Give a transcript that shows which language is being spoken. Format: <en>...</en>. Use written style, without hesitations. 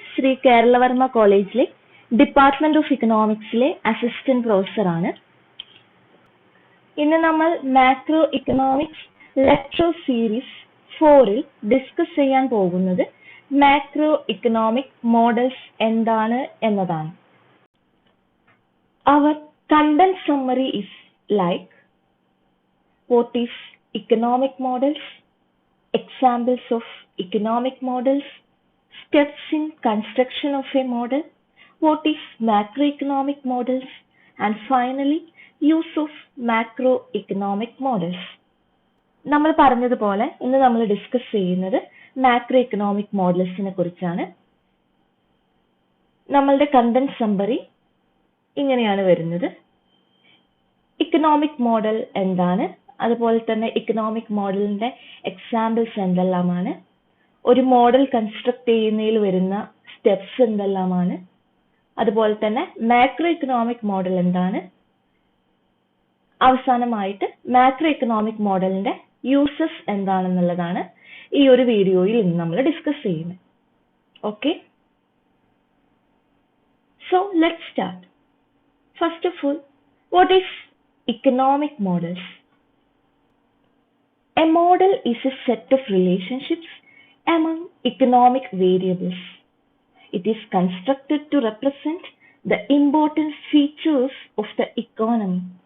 <ml>ശ്രീ കേരളവർമ്മ കോളേജിലെ department of ഇക്കണോമിക്സിലെ assistant പ്രൊഫസറാണ്. ഇന്ന് നമ്മൾ macro economics lecture series 4-ൽ discuss ചെയ്യാൻ പോകുന്നത് മാക്രോ ഇക്കണോമിക് മോഡൽസ് എന്താണ് എന്നതാണ്.</ml> <en>Our content summary is like what is economic models, examples of economic models, steps in construction of a model, what is macroeconomic models, and finally use of macroeconomic models.</en> <ml>നമ്മൾ പറഞ്ഞതുപോലെ ഇന്ന് നമ്മൾ discuss ചെയ്യുന്നത് macro economic മോഡൽസിനെ കുറിച്ചാണ്. നമ്മളുടെ content summary ഇങ്ങനെയാണ് വരുന്നത്. Economic model എന്താണ്, അതുപോലെ തന്നെ ഇക്കണോമിക് മോഡലിന്റെ എക്സാമ്പിൾസ് എന്തെല്ലാമാണ്, ഒരു മോഡൽ കൺസ്ട്രക്ട് ചെയ്യുന്നതിൽ വരുന്ന സ്റ്റെപ്സ് എന്തെല്ലാമാണ്, അതുപോലെ തന്നെ മാക്രോ ഇക്കണോമിക് മോഡൽ എന്താണ്, അവസാനമായിട്ട് മാക്രോ ഇക്കണോമിക് മോഡലിന്റെ യൂസസ് എന്താണെന്നുള്ളതാണ് ഈ ഒരു വീഡിയോയിൽ ഇന്ന് നമ്മൾ ഡിസ്കസ് ചെയ്യുന്നത്.</ml> <en>Okay, so let's start. First of all, what is economic models? A model is a set of relationships among economic variables. It is constructed to represent the important features of the economy.</en>